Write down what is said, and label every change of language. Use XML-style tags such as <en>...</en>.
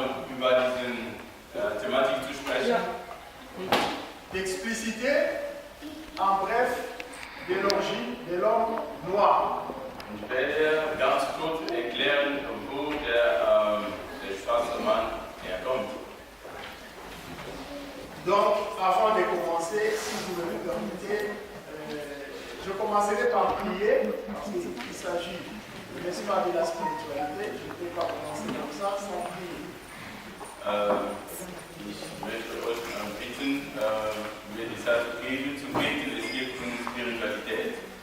<de>Über diese Thematik zu sprechen.</de> <fr>D'expliciter, en bref, de l'origine de l'homme noir.</fr> <de>Ich werde ganz kurz erklären, wo der schwarze Mann herkommt.</de> <fr>Donc, avant de commencer, si vous me le permettez, je commencerai par prier, parce qu'il s'agit, n'est-ce pas, de la spiritualité. Je ne peux pas commencer comme ça sans prier.</fr> <de>Ich möchte euch bitten, über die Zeit zu beten, es geht um Spiritualität.</de>